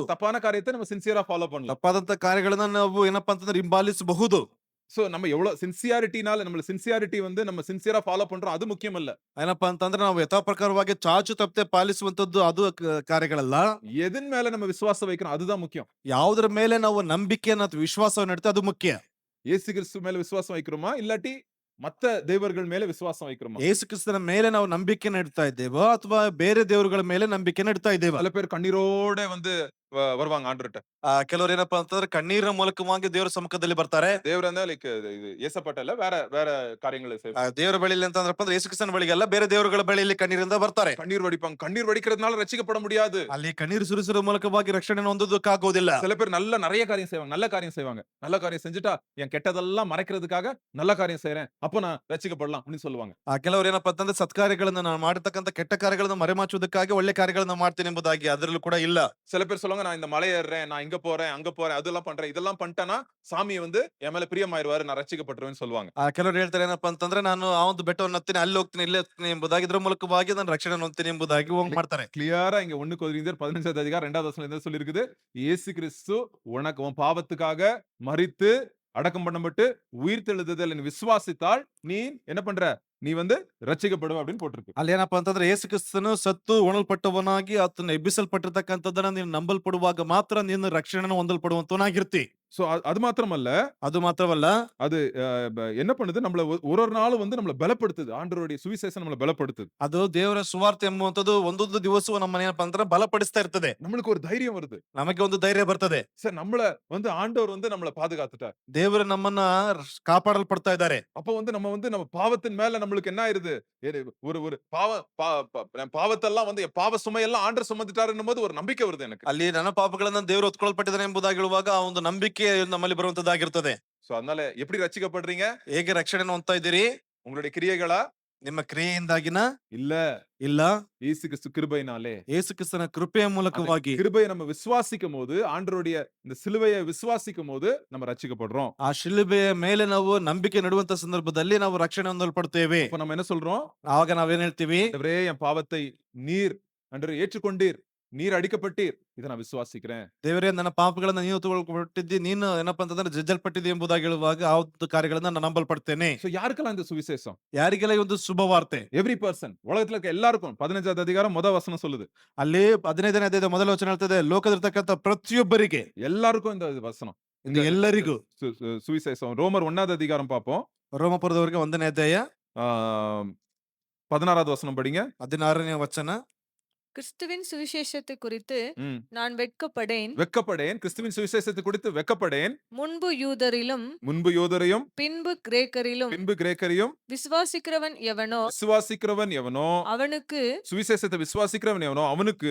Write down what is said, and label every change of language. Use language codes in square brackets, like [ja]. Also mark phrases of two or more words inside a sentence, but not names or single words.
[ta] தப்பான காரியத்தை நம்ம [en] sincerely follow [ta] பண்ணலாம். [kn] ತಪ್ಪಾದಂತ ಕಾರ್ಯಗಳನ್ನ ನಾವು ಏನಪ್ಪಾ ಅಂತಂದ್ರೆ ಹಿಂಬಾಲಿಸಬಹುದು. [ta] சோ நம்ம எவ்வளவு சின்சியாரிட்டினால நம்ம சின்சியாரிட்டி வந்து நம்ம [en] sincerely follow [ta] பண்றோம் அது முக்கியம் இல்ல. [kn] ಏನಪ್ಪಾ ಅಂತಂದ್ರೆ ನಾವು ಯಥಾ ಪ್ರಕಾರವಾಗಿ ಚಾಚು ತಪ್ಪದೆ ಪಾಲಿಸುವಂತದ್ದು ಅದು ಕಾರ್ಯಗಳಲ್ಲ. [ta] எதன் மேல நம்ம விசுவாசம் வைக்கிறோம் அதுதான் முக்கியம். [kn] ಯಾವುದರ ಮೇಲೆ ನಾವು ನಂಬಿಕೆಯನ್ನ ಅಥವಾ ವಿಶ್ವಾಸವನ್ನು ಇಡ್ತೇವೆ ಅದು ಮುಖ್ಯ. [ta] இயேசு கிறிஸ்து மேல விசுவாசம் வைக்கிறோமா இல்லாட்டி மத்த தேவர்கள் மேல விசுவாசம் வைக்கிறோமா? [kn] ಯೇಸು ಕ್ರಿಸ್ತನ ಮೇಲೆ ನಾವು ನಂಬಿಕೆಯನ್ನು ಇಡ್ತಾ ಇದ್ದೇವೋ ಅಥವಾ ಬೇರೆ ದೇವರುಗಳ ಮೇಲೆ ನಂಬಿಕೆಯನ್ನು ಇಡ್ತಾ ಇದ್ದೇವೆ. [ta] சில பேர் கண்ணீரோட வந்து வருவாங்க ஆண்டவர்ட்ட. [kn] ಕೆಲವರು ಏನಪ್ಪಾ ಅಂತಂದ್ರೆ ಕಣ್ಣೀರಿನ ಮೂಲಕವಾಗಿ ದೇವರ ಸಮ್ಮುಖದಲ್ಲಿ ಬರ್ತಾರೆ. [ta] தேவரா லைக் இது ஏசப்பட்ட இல்ல வேற வேற காரியங்களை செய்வாங்க. [kn] ದೇವರ ಬಳಿಯಲ್ಲಿ ಅಂತಂದ್ರಪ್ಪ ಅಂದ್ರೆ ಯೇಸು ಕ್ರಿಸ್ತನ ಬಳಿಗೆ ಅಲ್ಲ, ಬೇರೆ ದೇವರುಗಳ ಬಳಿಯಲ್ಲಿ ಕಣ್ಣೀರಿಂದ ಬರ್ತಾರೆ. [ta] கண்ணீர் வடிப்பாங்க. கண்ணீர் வடிக்கிறதுனால ரட்சிக்கப்பட முடியாது. [kn] ಅಲ್ಲಿ ಕಣ್ಣೀರು ಸುರಿಸುವ ಮೂಲಕವಾಗಿ ರಕ್ಷಣೆಯನ್ನು ಹೊಂದೋದಕ್ಕಾಗೋದಿಲ್ಲ. [ta] சில பேர் நிறைய காரியம் செய்வாங்க. நல்ல காரியம் செய்வாங்க. நல்ல காரியம் செஞ்சுட்டா என் கெட்டதெல்லாம் மறைக்கிறதுக்காக நல்ல காரியம் செய்றேன். அப்ப நான் ரட்சிக்கப்படலாம் அப்படின்னு சொல்லுவாங்க. [kn] ಕೆಲವರು ಏನಪ್ಪಾ ಅಂತಂದ್ರೆ ಸತ್ಕಾರ್ಯಗಳನ್ನ ನಾನು ಮಾಡಿರ್ತಕ್ಕಂಥ ಕೆಟ್ಟ ಕಾರ್ಯಗಳನ್ನ ಮರೆಮಾಚುವುದಕ್ಕಾಗಿ ಒಳ್ಳೆ ಕಾರ್ಯಗಳನ್ನ ಮಾಡ್ತೀನಿ ಎಂಬುದಾಗಿ ಅದರಲ್ಲೂ ಕೂಡ ಇಲ್ಲ. [ta] சில பேர் சொல்லுவாங்க, நான் இந்த மலை ஏறுறேன், நான் இங்க போறேன், அங்க போறேன், அதெல்லாம் பண்றேன், இதெல்லாம் பண்ணிட்டேன்னா சாமி வந்து என் மேல பிரியமாயிருவாரு, நான் ரட்சிக்கப்பட்டுருவேன்னு சொல்லுவாங்க. [kn] ಕೆಲವರು ಹೇಳ್ತಾರೆ ಏನಪ್ಪಾ ಅಂತಂದ್ರೆ ನಾನು ಆ ಒಂದು ಬೆಟ್ಟವನ್ನು ಹತ್ತೀನಿ, ಅಲ್ಲಿ ಹೋಗ್ತೀನಿ, ಇಲ್ಲಿ ಹೋಗ್ತೀನಿ ಎಂಬುದಾಗಿ ಇದ್ರ ಮೂಲಕವಾಗಿ ನಾನು ರಕ್ಷಣೆ ಹೊಂದ್ತೀನಿ ಎಂಬುದಾಗಿ ಹೋಗಿ ಮಾಡ್ತಾರೆ. [ta] கிளியரா இங்க 1 கொரிந்தியர் 15வது அதிகாரம் 2வது வசனத்துல என்ன சொல்லிருக்குது? இயேசு கிறிஸ்து உனக்கு உன் பாவத்துக்காக மரித்து அடக்கம் பண்ணப்பட்டு உயிர் தெழுதல் விசுவாசித்தால் நீ என்ன பண்ற? நீ வந்து ரட்சிக்கப்படுவ அப்படின்னு போட்டிருக்கு. [kn] ಅಲ್ಲಿ ಏನಪ್ಪಾ ಅಂತಂದ್ರೆ ಯೇಸು ಕ್ರಿಸ್ತನು ಸತ್ತು ಉಣಲ್ಪಟ್ಟವನಾಗಿ ಆತನ ಎಬ್ಬಿಸಲ್ಪಟ್ಟಿರ್ತಕ್ಕಂಥದ್ದನ್ನ ನೀನು ನಂಬಲ್ಪಡುವಾಗ ಮಾತ್ರ ನೀನು ರಕ್ಷಣೆ ಹೊಂದಲ್ಪಡುವಂತವನಾಗಿರ್ತಿ. [ta] சோ அது மாத்திரமல்ல, [kn] ಅದು ಮಾತ್ರವಲ್ಲ, [ta] அது என்ன பண்ணுது? நம்மள ஒரு நாளும் வந்து நம்மள பலப்படுத்துது. ஆண்டவருடைய சுவிசேஷம் நம்மள பலப்படுத்துது. [kn] ಅದು ದೇವರ ಸುವಾರ್ತೆ ಎಂಬುವಂತದ್ದು ಒಂದೊಂದು ದಿವಸವೂ ನಮ್ಮ ಏನಪ್ಪಾ ಅಂದ್ರೆ ಬಲಪಡಿಸ್ತಾ ಇರ್ತದೆ. [ta] நம்மளுக்கு ஒரு தைரியம் வருது. [kn] ನಮಗೆ ಒಂದು ಧೈರ್ಯ ಬರ್ತದೆ. [ta] சார் நம்மள வந்து ஆண்டவர் வந்து நம்மள பாதுகாத்துட்டார். [kn] ದೇವರು ನಮ್ಮನ್ನ ಕಾಪಾಡಲ್ಪಡ್ತಾ ಇದ್ದಾರೆ. [ta] அப்ப வந்து நம்ம பாவத்தின் மேல நம்மளுக்கு என்ன ஆயிருது? ஒரு ஒரு பாவத்தெல்லாம் வந்து பாவ சுமையெல்லாம் ஆண்டவர் சுமந்துட்டாருன்னும் போது ஒரு நம்பிக்கை வருது எனக்கு. [kn] ಅಲ್ಲಿ ನನ್ನ ಪಾಪಗಳನ್ನ ದೇವರು ಹೊತ್ಕೊಳ್ಪಟ್ಟಿದ್ದಾನೆ ಎಂಬುದಾಗಿ ಹೇಳುವಾಗ ಆ ಒಂದು ನಂಬಿಕೆ ನಮ್ಮಲ್ಲಿ ಬರುವಂತದ್ದಾಗಿರ್ತದೆ. [ta] சோ அதனால எப்படி ரட்சிக்கப்படுறீங்க? [kn] ಹೇಗೆ ರಕ್ಷಣೆಯನ್ನು ಹೊಂದ್ತಾ ಇದ್ದೀರಿ? [ta] உங்களுடைய கிரியைகளா? [kn] ನಿಮ್ಮ ಕ್ರಿಯೆಯಿಂದಾಗಿನ [ta] இல்ல, [kn] ಇಲ್ಲ, [ta] இயேசு கிறிஸ்து கிருபையினாலே. [kn] ಯೇಸು ಕ್ರಿಸ್ತನ ಕೃಪೆಯ ಮೂಲಕವಾಗಿ [ta] கிருபையை நம்ம விசுவாசிக்கும் போது, ஆண்டவருடைய இந்த சிலுவையை விசுவாசிக்கும் போது நம்ம ரட்சிக்கப்படுறோம். [kn] ಆ ಶಿಲುಬೆಯ ಮೇಲೆ ನಾವು ನಂಬಿಕೆ ನೆಡುವಂತ ಸಂದರ್ಭದಲ್ಲಿ ನಾವು ರಕ್ಷಣೆ ಹೊಂದಲ್ಪಡ್ತೇವೆ. [ta] அப்ப நம்ம என்ன சொல்றோம்? [kn] ಆವಾಗ ನಾವೇನ್ ಹೇಳ್ತೀವಿ? [ta] ஆண்டவரே என் பாவத்தை நீர் அன்று ஏற்றுக்கொண்டீர். நீர் அடிக்கப்பட்டீர். இத நான் விசுவாசிக்கிறேன். [kn] ದೇವರೇ ನನ್ನ ಪಾಪಗಳನ್ನ ನೀನು ತಗೊಳ್ಕೊಟ್ಟಿದ್ದಿ, ನೀನು ಏನಪ್ಪಾ ಅಂತಂದ್ರೆ ಜಜ್ಜಲ್ಪಟ್ಟಿದ್ದಿ ಎಂಬುದಾಗಿ ಹೇಳುವಾಗ ಆ ಒಂದು ಕಾರ್ಯಗಳನ್ನ ನಾನು ನಂಬಲ್ಪಡ್ತೇನೆ. [ta] சோ யாருக்கெல்லாம் இந்த சுவிசேஷம்? [kn] ಯಾರಿಗೆಲ್ಲ ಈ ಒಂದು ಶುಭವಾರ್ತೆ? [en] every person. [ta] உலகத்துல இருக்க எல்லாருக்கும். 15வது அதிகாரம் முதல் வசனம் சொல்லுது. [kn] ಅಲ್ಲಿ 15ನೇ ಅಧ್ಯಾಯದ ಮೊದಲ ವಚನ ಹೇಳ್ತದೆ, ಲೋಕದಲ್ಲಿರ್ತಕ್ಕಂಥ ಪ್ರತಿಯೊಬ್ಬರಿಗೆ, [ta] எல்லாருக்கும் இந்த வசனம். [kn] ಇದು ಎಲ್ಲರಿಗೂ. [ta] சுவிசேஷம். ரோமர் 1வது அதிகாரம் பார்ப்போம். [kn] ರೋಮಪುರದವರಿಗೆ 1ನೇ ಅಧ್ಯಾಯ [ta] ஆ 16வது வசனம் படிங்க. [kn] 16ನೇ ವಚನ. [ta] கிறிஸ்துவின் சுவிசேஷத்தை குறித்து ம். நான் வெட்கப்படேன். வெட்கப்படேன். கிறிஸ்துவின் சுவிசேஷத்தை குறித்து வெட்கப்படேன். முன்பு யூதரிலும் முன்பு யோதரையும் பின்பு கிரேக்கரிலும் பின்பு கிரேக்கரையும் விசுவாசிக்கிறவன் எவனோ விசுவாசிக்கிறவன் எவனோ அவனுக்கு சுவிசேஷத்தை விசுவாசிக்கிறவன் எவனோ அவனுக்கு